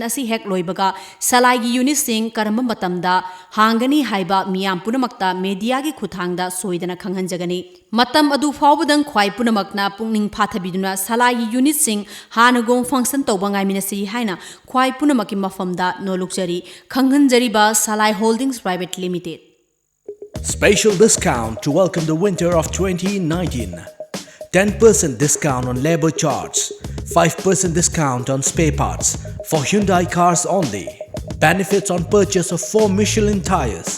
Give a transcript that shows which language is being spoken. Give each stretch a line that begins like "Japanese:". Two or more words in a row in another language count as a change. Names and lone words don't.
Manipuri: hek loibaga salai gi unit sing karamba matamda hangani haiba miyam punamakta media gi khuthangda soidana khanghanjagani matam adu fawbadang khwai punamakna pungning phathabiduna salai gi unit sing hanagong function tawbangai minasi haina khwai punamaki mafamda nolukjari khanghanjari ba salai holdings private limited.
English: Special discount to welcome the winter of 2019. 10% discount on labor charge, 5% discount on spare parts for Hyundai cars only. Benefits on purchase of 4 Michelin tires.